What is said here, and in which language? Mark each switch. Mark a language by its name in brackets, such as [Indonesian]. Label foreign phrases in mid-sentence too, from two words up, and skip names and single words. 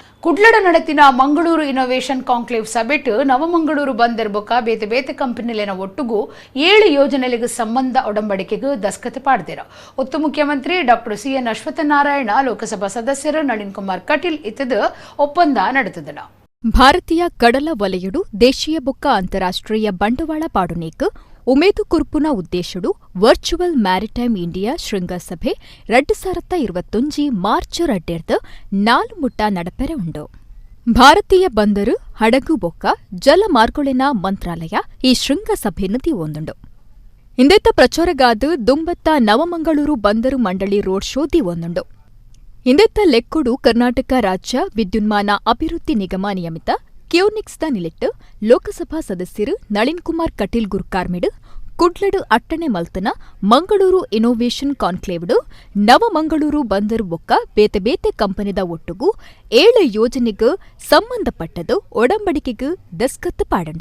[Tulu] ಕುಡ್ಲಡ ನಡತಿನ ಮಂಗಳೂರು ಇನೋವೇಷನ್ ಕಾಂಕ್ಲೇವ್ ಸಭೆಟ್ ನವಮಂಗಳೂರು ಬಂದರ್ ಬೊಕ ಬೇತೆ ಬೇತೆ ಕಂಪನಿಲಿನ ಒಟ್ಟುಗು 7 ಯೋಜನೆಗಳಿಗೆ ಸಂಬಂಧ ಒಡಂಬಡಿಕೆಗೆ ದಸ್ಕತ್ ಪಾಡ್ದೇರ ಒತ್ತು ಮುಖ್ಯಮಂತ್ರಿ ಡಾಕ್ಟರ್ ಸಿಎನ್ ಅಶ್ವತ್ಥನಾರಾಯಣ ಲೋಕಸಭಾ ಸದಸ್ಯರು ನಳಿನ್ ಕುಮಾರ್ ಕಟೀಲ್ ಇತ್ತದ ಒಪ್ಪಂದ ನಡೆತದನ. ಭಾರತೀಯ ಕಡಲ ವಲಯಡು ದೇಶೀಯ ಬೊಕ್ಕ ಅಂತಾರಾಷ್ಟ್ರೀಯ ಬಂಡವಾಳ ಪಾಡುನೇಕ್ ಉಮೇದು ಕುರ್ಪುನ ಉದ್ದೇಶಡು ವರ್ಚುವಲ್ ಮ್ಯಾರಿಟೈಮ್ ಇಂಡಿಯಾ ಶೃಂಗಸಭೆ 2025 ಮಾರ್ಚ್ 2 4 ಮುಟ್ಟ ನಡಪೆರೆ ಉಂಡು. ಭಾರತೀಯ ಬಂದರು ಹಡಗು ಬೊಕ್ಕ ಜಲಮಾರ್ಗೊಳಿನ ಮಂತ್ರಾಲಯ ಈ ಶೃಂಗಸಭೆಯನ್ನು ತೀವೊಂದುಂಡು. ಇಂದೆತ್ತ ಪ್ರಚಾರಗಾದು ದುಂಬತ್ತ ನವಮಂಗಳೂರು ಬಂದರು ಮಂಡಳಿ [English] road show [Tulu] ತೀವೊಂದುಂಡು. ಇಂದೆತ್ತ ಲೆಕ್ಕೊಡು ಕರ್ನಾಟಕ ರಾಜ್ಯ ವಿದ್ಯುನ್ಮಾನ ಅಭಿವೃದ್ಧಿ ನಿಗಮ ನಿಯಮಿತ ಕ್ಯೂನಿಕ್ಸ್ದ ನಿಲಿಟ್ಟು ಲೋಕಸಭಾ ಸದಸ್ಯರು ನಳಿನ್ ಕುಮಾರ್ ಕಟೀಲ್ ಗುರ್ಕಾರ್ಮಿಡು ಕುಡ್ಲಡು ಅಟ್ಟಣೆ ಮಲ್ತನ ಮಂಗಳೂರು ಇನೋವೇಷನ್ ಕಾನ್ಕ್ಲೇವ್ಡು ನವಮಂಗಳೂರು ಬಂದರು ಬೊಕ್ಕ ಬೇತೆ ಬೇತೆ ಕಂಪನಿದ ಒಟ್ಟುಗು 7 ಯೋಜನೆಗೆ ಸಂಬಂಧಪಟ್ಟದು ಒಡಂಬಡಿಕೆಗೆ ದಸ್ಕತ್ ಪಾಡಂಡ.